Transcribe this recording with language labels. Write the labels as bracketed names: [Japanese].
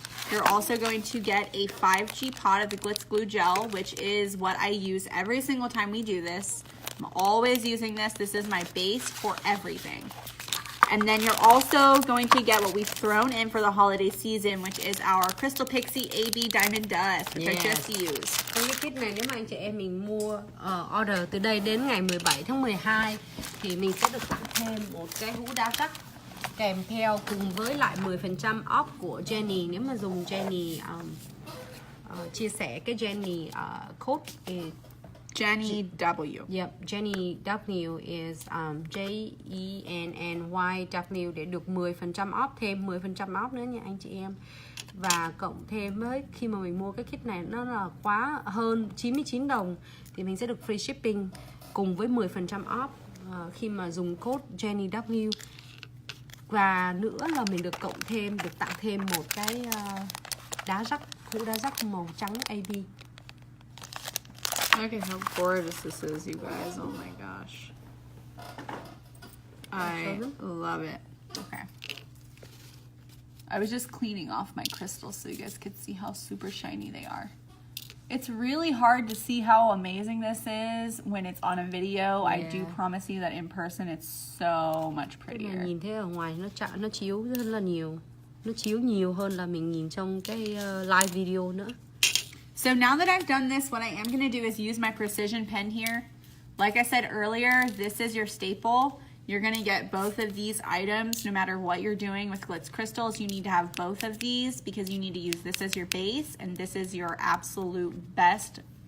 [English] You're also going to get a 5G pot of the Glitz glue gel, which is what I use every single time we do this. I'm always using this. This is my base for everything. And then you're also going to get what we've thrown in for the holiday season, which is our Crystal Pixie AB Diamond Dust, which I just used. [Vietnamese] Cái kit này nếu mà anh chị em mình mua order từ đây đến ngày 17 tháng 12 thì mình sẽ được tặng thêm một cái hũ đá cắt kèm theo cùng với lại 10% off của Jenny. Nếu mà dùng Jenny chia sẻ cái Jenny code thì Jenny W. Yep, Jenny W is JENNYW để được 10% off, thêm 10% off nữa nha anh chị em. Và cộng thêm với khi mà mình mua cái kit này nó là quá hơn 99 đồng thì mình sẽ được free shipping cùng với 10% off khi mà dùng code Jenny W. Và nữa là mình được cộng thêm, được tặng thêm một cái đá rắc, hũ đá rắc màu trắng AB. [English] Look at how gorgeous this is, you guys. Oh my gosh. I love it. Okay. I was just cleaning off my crystals so you guys could see how super shiny they are. It's really hard to see how amazing this is when it's on a video. I do promise you that in person it's so much prettier. [Vietnamese] Nhìn thấy ở ngoài nó chiếu rất là nhiều. Nó chiếu nhiều hơn là mình nhìn trong cái live video nữa. [English] So now that I've done this, what I am going to do is use my precision pen here. Like I said earlier, this is your staple. You're going to get both of these items no matter what you're doing with Glitz crystals. You need to have both of these because you need to use this as your base and this is your absolute best